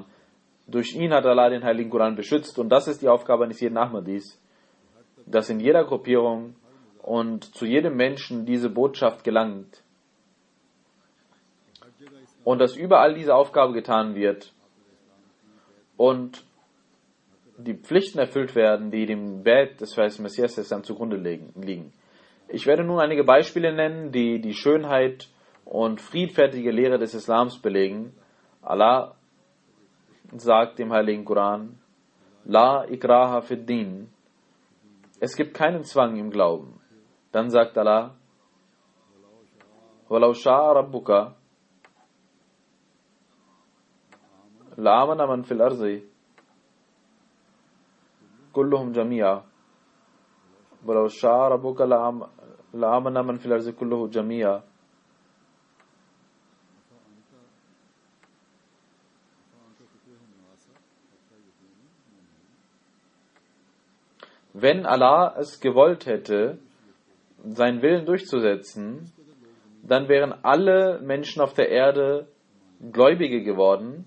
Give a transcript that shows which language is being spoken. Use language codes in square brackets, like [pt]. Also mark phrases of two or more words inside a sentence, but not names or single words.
[de] Durch ihn hat Allah den Heiligen Koran beschützt, und das ist die Aufgabe eines jeden Ahmadis, dass in jeder Gruppierung und zu jedem Menschen diese Botschaft gelangt und dass überall diese Aufgabe getan wird und die Pflichten erfüllt werden, die dem Bett des verheißenen Messias Islam zugrunde liegen. Ich werde nun einige Beispiele nennen, die die Schönheit und friedfertige Lehre des Islams belegen. Allah sagt im Heiligen Koran: [ar] لا إكراه في الدين. [de] Es gibt keinen Zwang im Glauben. Dann sagt Allah: [ar] ولو شاء ربك لآمن من في الأرض كلهم جميعا. ولو شاء ربك لآمن من في الأرض كلهم جميعا. [de] Wenn Allah es gewollt hätte, seinen Willen durchzusetzen, dann wären alle Menschen auf der Erde Gläubige geworden.